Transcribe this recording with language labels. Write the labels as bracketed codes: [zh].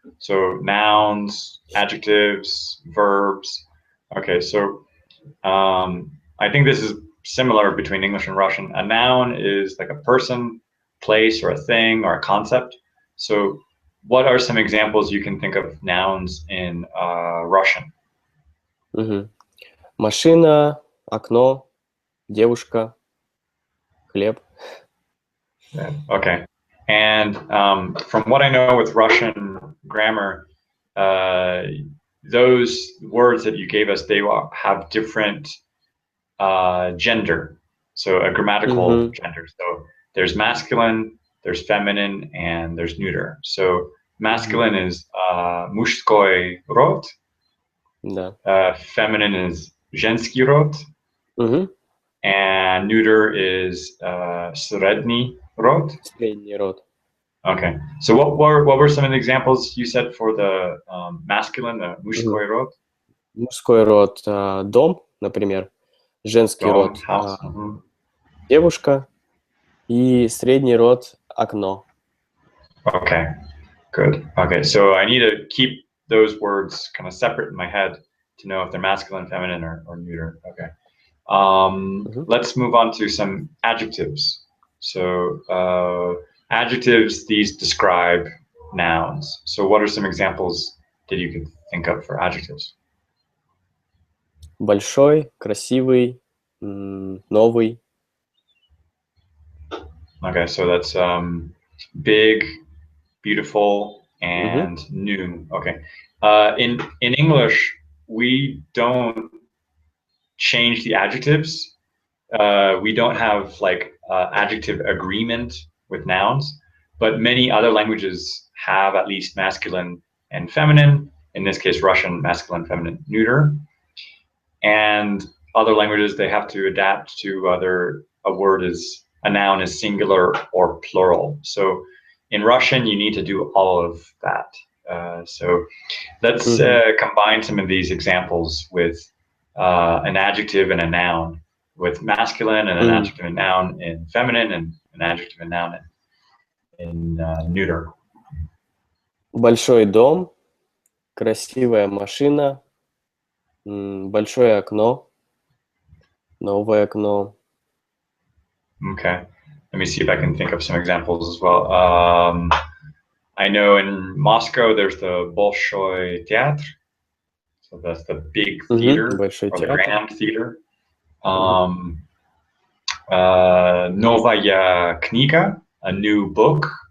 [en] So nouns, adjectives, verbs. Okay. So I think this is similar between English and Russian. A noun is like a person, place, or a thing, or a concept. So what are some examples you can think of nouns in Russian? [ru] Машина, окно, девушка, хлеб. [en] Okay. And from what I know with Russian grammar, those words that you gave us, they have different gender. So a grammatical gender. So there's masculine, there's feminine, and there's neuter. So masculine is [ru] мужской род. Да. [en] Feminine is [ru] женский род. [en] And neuter is [ru] средний род. Средний род. [en] Okay. So what were some of the examples you said for the masculine, the [ru] мужской род? Мужской род дом, например. Женский род девушка. И средний род окно. [en] Okay. Good. Okay. So I need to keep those words kind of separate in my head to know if they're masculine, feminine, or neuter. Okay. Let's move on to some adjectives. So adjectives, these describe nouns. So what are some examples that you could think of for adjectives? Большой, красивый, новый. Okay, so that's big, beautiful, and new. Okay. In English, we don't change the adjectives. We don't have like adjective agreement with nouns, but many other languages have at least masculine and feminine. In this case, Russian, masculine, feminine, neuter. And other languages, they have to adapt to whether a noun is singular or plural. So in Russian, you need to do all of that. So let's combine some of these examples with an adjective and a noun, with masculine and an adjective and noun in feminine, and an adjective and noun in neuter. [ru] Большой дом, красивая машина, большое окно, новое окно. [en] Okay, let me see if I can think of some examples as well. I know in Moscow there's the Bolshoi Theater, so that's the big theater, or the grand theater. [ru] Новая книга, [en] a new book.